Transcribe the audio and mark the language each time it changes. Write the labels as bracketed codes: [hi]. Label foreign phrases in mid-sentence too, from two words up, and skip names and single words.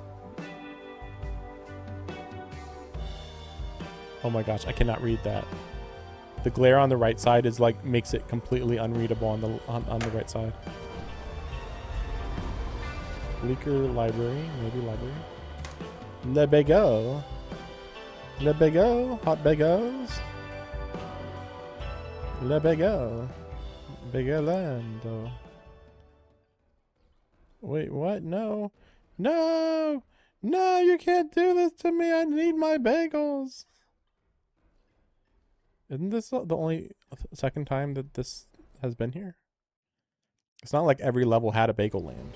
[en] Oh my gosh, I cannot read that. The glare on the right side is like, makes it completely unreadable on the right side. Bleaker library, maybe library. Le Bego. Le Bego, hot bagos. Le Bego. Begolando. Wait, what? No. No! No, you can't do this to me. I need my bagels. Isn't this the only second time that this has been here? It's not like every level had a bagel land.